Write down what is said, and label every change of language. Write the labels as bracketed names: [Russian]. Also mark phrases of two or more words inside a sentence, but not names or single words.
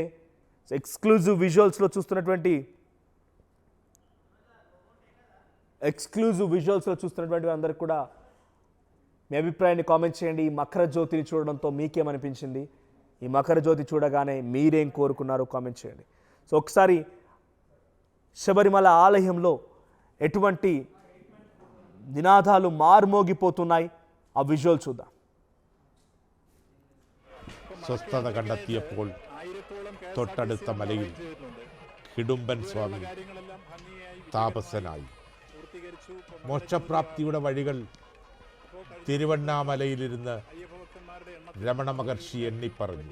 [English] exclusive visualsలో [Telugu] చూస్తున్నటువంటి అందరికి కూడా మీ అభిప్రాయాన్ని కామెంట్ చేయండి. ఈ మకర జ్యోతిని చూడడంతో మీకేమనిపించింది, ఈ మకర జ్యోతి చూడగానే మీరేం కోరుకున్నారో కామెంట్ చేయండి. సో ఒకసారి శబరిమల ఆలయంలో ఎటువంటి నినాదాలు మార్మోగిపోతున్నాయి ఆ విజువల్ చూద్దాం. [Malayalam] സ്വസ്ഥത കണ്ടെത്തിയപ്പോൾ തൊട്ടടുത്ത മലയിൽ ഹിഡുംബൻ സ്വാമി താപസനായി. മോക്ഷപ്രാപ്തിയുടെ വഴികൾ തിരുവണ്ണാമലയിലിരുന്ന് രമണ മഹർഷി എണ്ണിപ്പറഞ്ഞു.